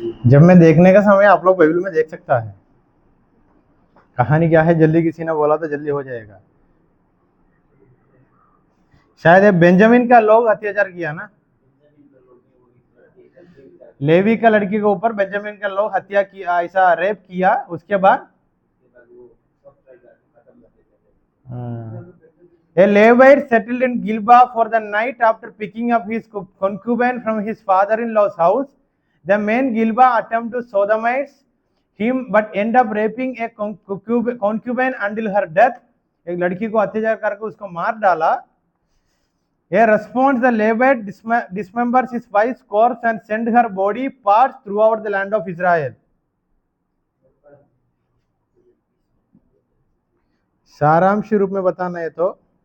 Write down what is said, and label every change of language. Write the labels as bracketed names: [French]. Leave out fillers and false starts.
[Hindi] जब मैं देखने का समय आप लोग बाइबल में देख सकता है कहानी क्या है, जल्दी किसी ने बोला तो जल्दी हो जाएगा। शायद ये बेंजामिन का लोग अत्याचार किया ना, लेवी का लड़की के ऊपर बेंजामिन का लोग हत्या किया, ऐसा रेप किया। उसके बाद [English] a Levite settled in Gilba for the night after picking up his concubine from his father-in-law's house. The men Gilba attempt to sodomize him but end up raping a concubine until her death. [Hindi] एक लड़की को अत्याचार करके उसको मार डाला। [English] A response, the Levite dismembers his wife's corpse and send her body parts throughout the land of Israel. [Hindi] सारांश रूप में बताना है तो